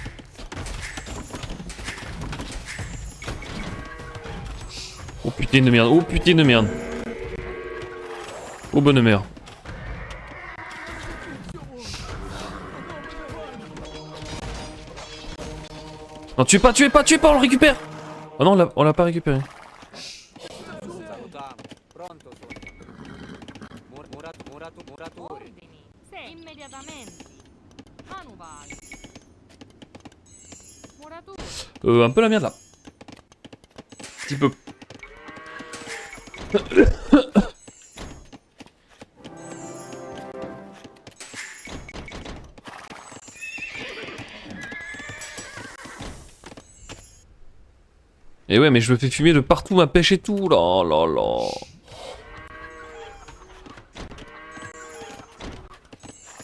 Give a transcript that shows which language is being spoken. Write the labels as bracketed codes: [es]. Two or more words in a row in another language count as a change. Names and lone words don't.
[fr] Oh putain de merde, oh putain de merde. Oh bonne mère. Non tuez pas, on le récupère. Oh non on l'a pas récupéré. [it] Salutiamo. Pronto sono. Muratori. Ordini. Sì, immediatamente. Manuvali. Muratori. [fr] Un peu la merde là. Petit peu. Et ouais mais je me fais fumer de partout, ma pêche et tout, là là là.